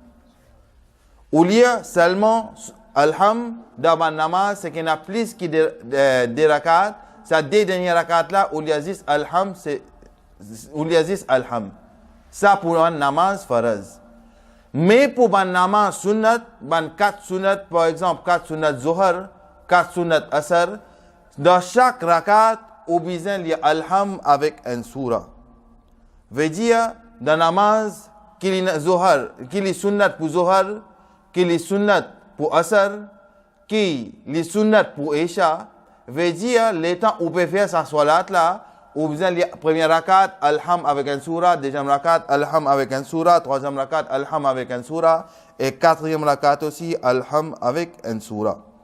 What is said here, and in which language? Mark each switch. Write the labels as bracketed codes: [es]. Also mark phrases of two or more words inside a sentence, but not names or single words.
[mfe] Ou lire seulement Alham dans ma namaz, c'est qu'il y a plus que des rakat. Ça deux derniers rakat là, ou lire juste Alham, ou lire juste Alham. Ça pour un namaz faraz. Mais pour un namaz sunnat, 4 sunnat, par exemple 4 sunnat Zohar, 4 sunnat Asr, dans chaque rakat, ou besoin de lire Alham avec un surah. Veut dire, dans namaz, qu'il est sunnat pour Zohar, qu'il est sunnat pour Asr, qu'il est sunnat pour Isha, veut dire, les temps où on peut faire sa salat là, ou besoin de lire premier rakat, Alham avec un surah, deuxième rakat, Alham avec un surah, troisième rakat, Alham avec un surah, et 4e rakat aussi, Alham avec un surah.